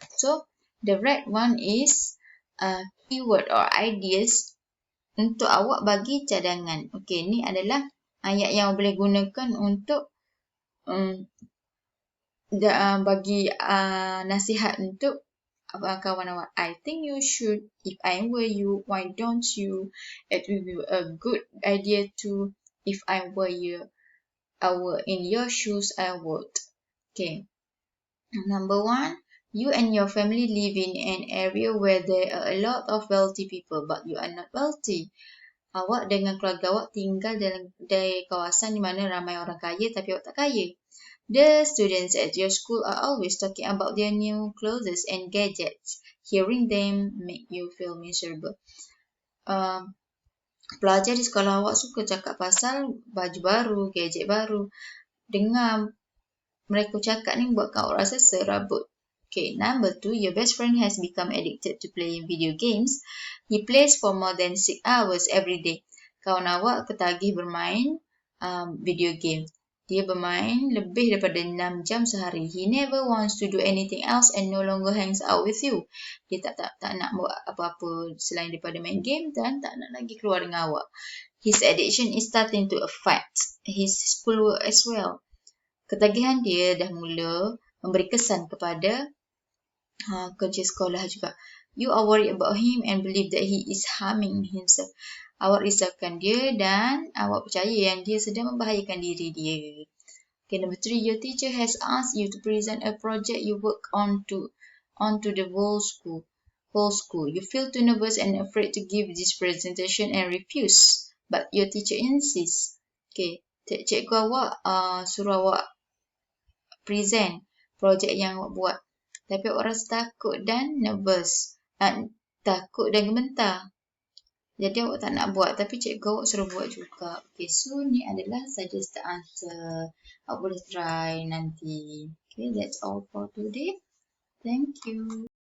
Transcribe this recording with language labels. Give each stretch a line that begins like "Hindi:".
English: So, the red one is keyword or ideas
Malay: untuk awak bagi cadangan. Okay, ni adalah ayat yang awak boleh gunakan untuk bagi nasihat untuk kawan awak.
English: I think you should. If I were you, why don't you? It will be a good idea to. If I were you, in your shoes, I would. Okay. Number 1, you and your family live in an area where there are a lot of wealthy people, but you are not wealthy.
Malay: Awak dengan keluarga awak tinggal dari kawasan di mana ramai orang kaya tapi awak tak kaya.
English: The students at your school are always talking about their new clothes and gadgets. Hearing them make you feel miserable.
Malay: Pelajar di sekolah awak suka cakap pasal baju baru, gadget baru. Dengar mereka cakap ni buatkan awak rasa serabut.
English: Okay, number 2, your best friend has become addicted to playing video games. He plays for more than 6 hours every day.
Malay: Kawan awak ketagih bermain video game. Dia bermain lebih daripada 6 jam sehari.
English: He never wants to do anything else and no longer hangs out with you.
Malay: Dia tak nak buat apa-apa selain daripada main game dan tak nak lagi keluar dengan awak.
English: His addiction is starting to affect his schoolwork as well.
Malay: Ketagihan dia dah mula memberi kesan kepada kerja sekolah juga.
English: You are worried about him and believe that he is harming himself.
Malay: Awak risaukan dia dan awak percaya yang dia sedang membahayakan diri dia.
English: Okay, number 3, your teacher has asked you to present a project you work onto the whole school. You feel too nervous and afraid to give this presentation and refuse. But your teacher insists.
Malay: Okay, cikgu awak suruh awak present projek yang awak buat. Tapi awak rasa takut dan nervous. Takut dan gemetar. Jadi awak tak nak buat. Tapi cikgu awak suruh buat juga. Okay, so ni adalah
English: suggested answer.
Malay: Awak boleh try nanti.
English: Okay, that's all for today. Thank you.